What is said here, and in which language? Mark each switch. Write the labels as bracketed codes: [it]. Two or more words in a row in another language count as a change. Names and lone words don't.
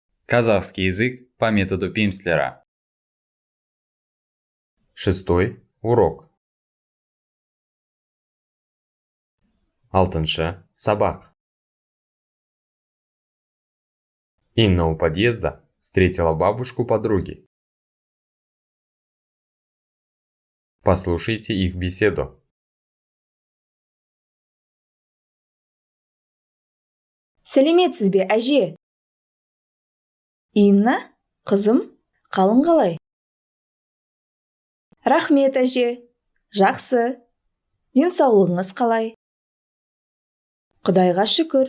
[ru] Казахский язык по методу Пимслера. 6-й урок. [kk] Алтыншы сабақ. [ru] Инна у подъезда встретила бабушку подруги. Послушайте их беседу. [kk] Сәлеметсіз бе, әже? Инна, қызым, қалың қалай? Рахмет, әже. Жақсы. Денсаулығыңыз қалай? Құдайға шүкір.